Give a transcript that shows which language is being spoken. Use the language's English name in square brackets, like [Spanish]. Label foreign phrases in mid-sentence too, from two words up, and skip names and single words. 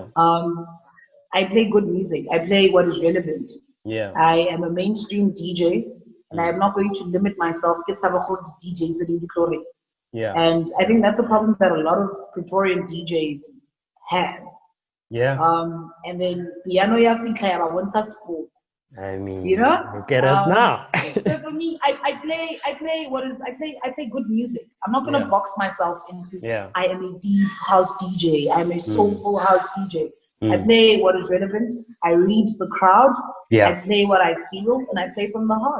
[English] I play good music. I play what is relevant. Yeah. I am a mainstream DJ, and I am not going to limit myself. DJs. Yeah. And I think that's a problem that a lot of Praetorian DJs have. Yeah. And then [Northern Sotho] piano ya fitla ya ba school. [English] I mean, look at us now. So for me, I play good music. I'm not gonna box myself into I am a deep house DJ, I am a soulful house DJ. I play what is relevant, I read the crowd, I play what I feel, and I play from the heart.